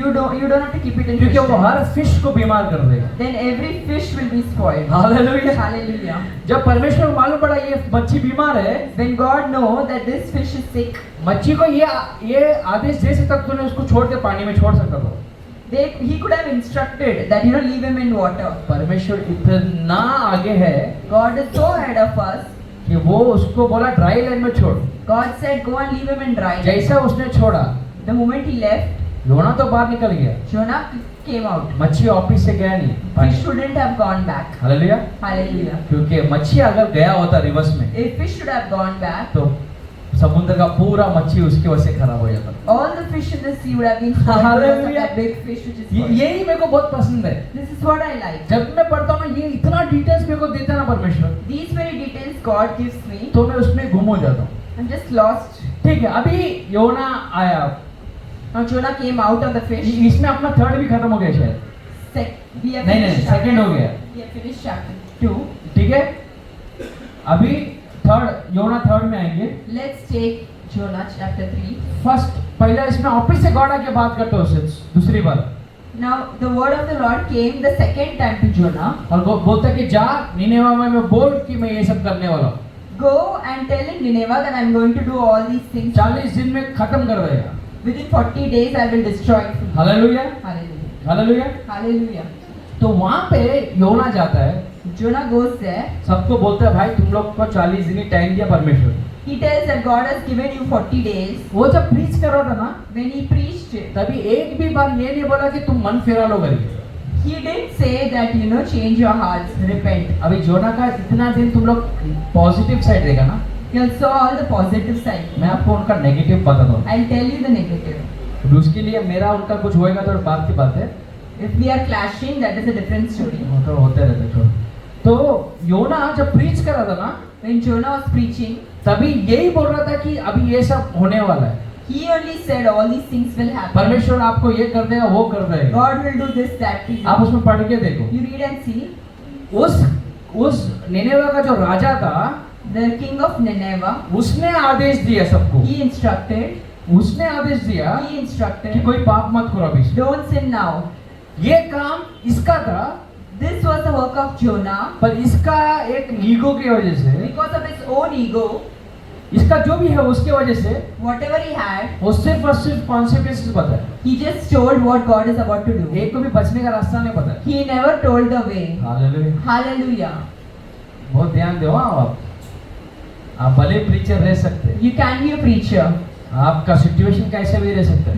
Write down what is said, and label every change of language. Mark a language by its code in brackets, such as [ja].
[en] you don't have to keep it in [hi] क्योंकि [en] fish [hi] वो [en] tank. [hi] हर fish को बीमार कर देगा। [en] Then every fish will be spoiled. [hi] Hallelujah. [en] Hallelujah. [hi] जब परमेश्वर को मालूम पड़ा ये मच्छी बीमार है, [en] When God know that this fish is sick, [hi] मच्छी को ये आदेश दे सकता तूने उसको छोड़ के पानी में छोड़ सकता था। [en] he could have instructed that leave him in water. [hi] परमेश्वर इतना आगे है [en] God is so ahead of us. [hi] कि वो उसको बोला ड्राई लैंड में छोड़। [en] God said go and leave him in dry land. [hi] जैसा उसने छोड़ा, [en] The moment he left, [hi] योना तो बाहर निकल गया, [en] Jonah came out. [hi] मच्छी ऑफिस से गया नहीं [en] Fish [hi] पानी। [en] shouldn't have gone back. [hi] Hallelujah. [en] Hallelujah. [hi] क्योंकि मच्छी अगर गया होता रिवर्स में [en] If fish should have gone back, [hi] तो समुद्र का पूरा मच्छी उसकी वजह से खराब हो जाता। [en] all the fish in the sea would have been spoiled because of Hallelujah. that big fish which is spoiled. [hi] यही मेरे को बहुत पसंद है। [en] This is what I like. [hi] जब मैं पढ़ता हूँ ना, ये इतना डिटेल्स मेरे को देता है ना परमेश्वर, [en] These very details God gives me. [hi] तो मैं उसमें गुम हो जाता हूँ। [en] I'm just lost. [hi] ठीक है, अभी योना आया, [en] Now Jonah came out of the fish. [hi] इसमें अपना थर्ड भी खत्म हो गया शायद। [en] We have [hi] नहीं, [en] finished [hi] second हो गया। [en] We have finished chapter 2. [hi] ठीक है, अभी थर्ड योना थर्ड में आएंगे। [en] Let's take Jonah chapter 3. [hi] First पहला इसमें ऑफिस से गॉड आके बात करते हो उससे दूसरी बार, [en] Now the word of the Lord came the second time to Jonah. [hi] और बोलता है कि जा निनेवा में बोल कि मैं ये सब करने वाला हूँ। [en] Go and tell in Nineveh that I am going to do all these things. [hi] 40 दिन में खत्म कर देगा। [en] Within 40 days I will destroy it. [hi] Hallelujah, [en] Hallelujah. [hi] Hallelujah. [en] Hallelujah. [hi] तो वहाँ पे योना जाता है, [en] Jonah goes there. [hi] सबको बोलता है भाई तुम लोग को 40 दिन टाइम दिया परमेश्वर। [en] He tells that God has given you 40 days. [hi] वो जब प्रीच कर रहा था ना, [en] When he preached it, [hi] तभी एक भी बार ये नहीं बोला कि तुम मन फेरा लो करके। [en] He didn't say that, change your hearts, repent. [hi] अभी जोना का इतना दिन तुम लोग पॉजिटिव साइड रहेगा ना, [en] He saw all the positive side. [hi] मैं आपको उनका नेगेटिव बताता हूँ। [en] I'll tell you the negative. [hi] तो उसके लिए मेरा उनका कुछ होएगा तो बात की बात है, [en] If we are clashing, that is a different story. [hi] वो तो होते रहते छोड़। तो योना जब प्रीच कर रहा था ना, [en] When Jonah was preaching, [hi] तभी यही बोल रहा था कि अभी ये सब होने वाला है, [en] he only said all these things will happen. [hi] परमेश्वर आपको ये कर देगा, वो कर देगा। [en] God will do this, that to you. [hi] आप उसमें पढ़ के देखो, [en] You read and see. [hi] उस निनेवा का जो राजा था, [en] The king of Nineveh, [hi] उसने आदेश दिया सबको, [en] he instructed, [hi] उसने आदेश दिया [en] he [hi] कि [en] instructed, [hi] कोई पाप मत करो अभी से। [en] don't sin now. [hi] ये काम इसका था, [en] This was the work of Jonah. [hi] पर इसका एक ईगो की वजह से, [en] Because of his own ego, [hi] इसका जो भी है उसके वजह से, [en] whatever he had, [hi] वो सिर्फ और सिर्फ कॉन्सिक्वेंसेस बताए, [en] he just told what God is about to do. [hi] एक को भी बचने का रास्ता नहीं पता है। [en] He never told the way. [hi] Hallelujah. [en] Hallelujah. [hi] बहुत ध्यान दो आप भले प्रीचर रह सकते हैं, [en] You can be a preacher, [hi] आपका सिचुएशन कैसे भी रह सकता है,